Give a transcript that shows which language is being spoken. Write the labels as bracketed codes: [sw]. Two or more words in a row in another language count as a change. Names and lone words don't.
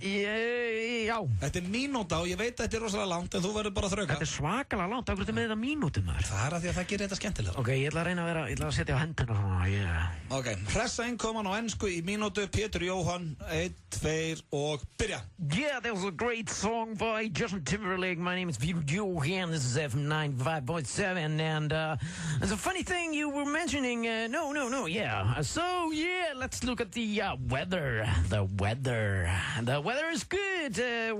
[is] Já. Þetta er mínúta og ég veit að þetta er rosalega langt en þú verður bara að þrauka. Þetta er svakalega langt, af hverju með þetta mínútum maður? Það er að því að það gerir þetta skemmtilega. Ok, ég ætla að reyna ég ætla að setja á hendina svona, Ok, hressa innkoman á ensku í mínútu, Pétur Jóhann, 1, 2 og byrja. [en] Yeah, that was a great song by Justin Timberlake. My name is Peter Johan. This is FM 95.7 and there's a funny thing you were mentioning. No, yeah. So, yeah, let's look at the weather. The weather is good.